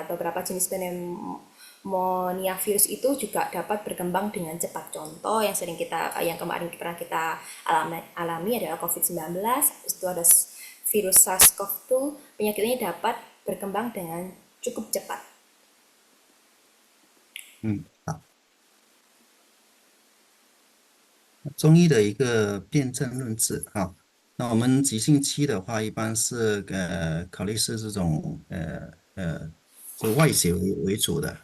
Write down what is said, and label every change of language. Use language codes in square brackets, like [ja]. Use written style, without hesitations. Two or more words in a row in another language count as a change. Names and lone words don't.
[id] Beberapa jenis pneumonia virus itu juga dapat berkembang dengan cepat. Contoh yang kemarin pernah kita alami adalah COVID-19. Habis itu ada virus SARS-CoV-2. Penyakit ini dapat berkembang dengan cukup cepat. [zh] 好。中医的一个辨证论治啊，那我们急性期的话，一般是考虑是这种就外邪为主的。